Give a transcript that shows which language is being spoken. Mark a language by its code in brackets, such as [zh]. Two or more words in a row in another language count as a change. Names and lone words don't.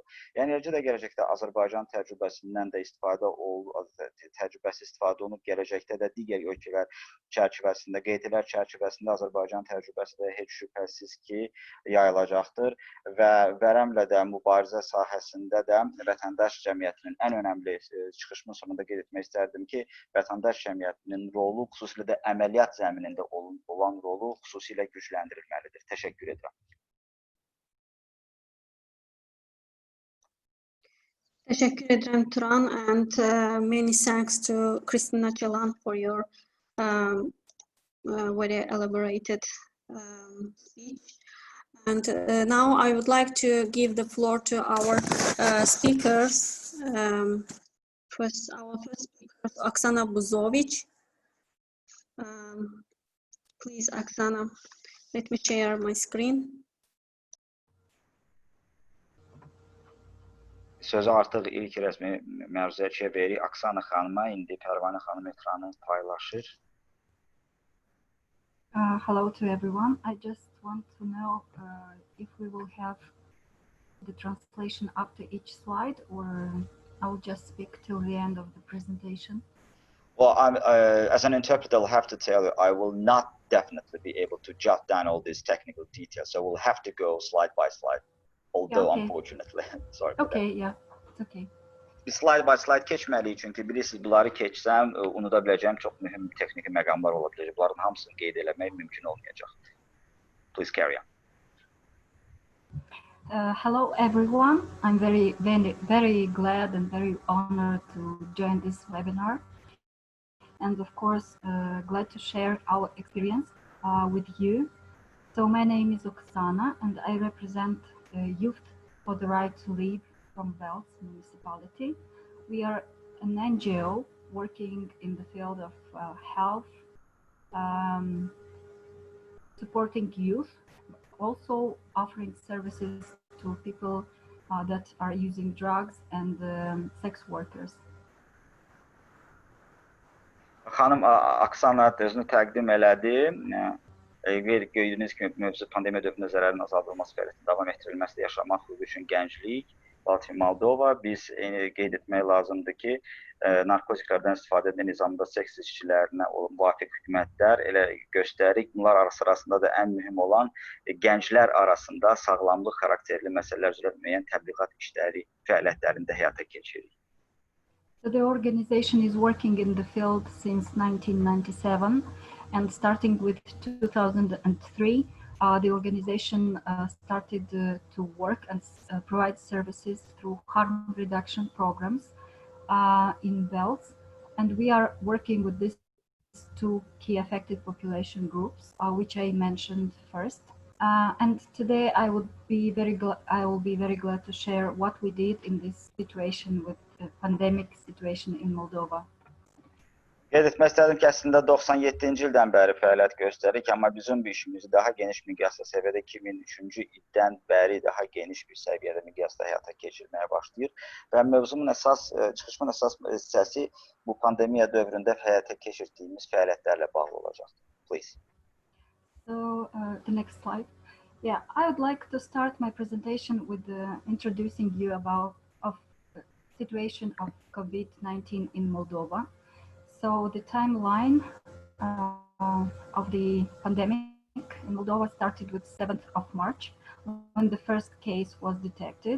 [az] Yəni eləcə də gələcəkdə Azərbaycan təcrübəsindən də istifadə olunub, gələcəkdə də digər ölkələr çərçivəsində, QHT-lər çərçivəsində Azərbaycan təcrübəsi də heç şübhəsiz ki, yayılacaqdır və Vərəmlə də mübarizə sahəsində də Vətəndaş Cəmiyyətinin ən önəmli çıxışımın sonunda qeyd etmək istərdim ki, Vətəndaş Cəmiyyətinin rolu, xüsusilə də əməliyyat zəminində olan rolu xüsusilə gücləndirilməlidir. Təşəkkür edirəm. Təşəkkür edirəm Turan, [en] and many thanks to Kristina Cəlan for your very elaborated speech. And now I would like to give the floor to our speakers. Our first speaker, Oksana Buzovic. Please, Oksana, let me share my screen. [az] Sözü artıq ilk rəsmi məruzəçiyə veririk. Oksana xanıma, indi Pərvanə xanım ekranı paylaşır. [en] Hello to everyone. I just want to know if we will have the translation after each slide, or I will just speak till the end of the presentation. Well, as an interpreter, I'll have to tell you, I will not definitely be able to jot down all these technical details. So we'll have to go slide by slide, although Yeah, okay. Unfortunately, sorry. Okay, yeah, it's okay. [az] Biz [en] slide by slide [az] keçməliyik, çünki bilirsiniz, bunları keçsəm, unuda biləcəyim çox mühüm texniki məqamlar ola biləcək. Bunların hamısını qeyd eləmək mümkün olmayacaq. [en] Please carry on. Hello, everyone. I'm very glad and very honored to join this webinar. And of course, glad to share our experience with you. So my name is Oksana, and I represent Youth for the Right to Live from Velds municipality. We are an NGO working in the field of health, supporting youth, also offering services to people that are using drugs and sex workers. [az] Xanım Oksana özünü təqdim elədi. Gördüyünüz kimi mövzu pandemiya dövründə zərərin azaldılması fəaliyyətinin davam etdirilməsi yaşamaq hüququ üçün gənclik, Latvia, Moldova. Biz qeyd etmək lazımdır ki, narkotiklərdən istifadə edən nizamda seks işçilərinə müvafiq hökumətlər elə göstərik. Bunlar arasında da ən mühüm olan gənclər arasında sağlamlıq xarakterli məsələlər üzrə müəyyən təbliğat işləri, fəaliyyətlərində həyata keçiririk. [en] So the organization is working in the field since 1997, and starting with 2003, the organization started to work and provide services through harm reduction programs in Velds, and we are working with these two key affected population groups, which I mentioned first. And today I will be very glad to share what we did in this situation with the pandemic situation in Moldova. [az] Qeyd etmək istədim ki, əslində 97-ci ildən bəri fəaliyyət göstəririk, amma bizim bu işimizi daha geniş miqyasda səviyyədə 2003-cü ildən bəri daha geniş bir səviyyədə miqyasda həyata keçirməyə başlayır və mövzumun çıxışımın əsas hissəsi bu pandemiya dövründə həyata keçirdiyimiz fəaliyyətlərlə bağlı olacaqdır. [en] Please. So the next slide. Yeah, I would like to start my presentation with introducing you about the situation of COVID-19 in Moldova. So the timeline of the pandemic in Moldova started with 7th of March, when the first case was detected.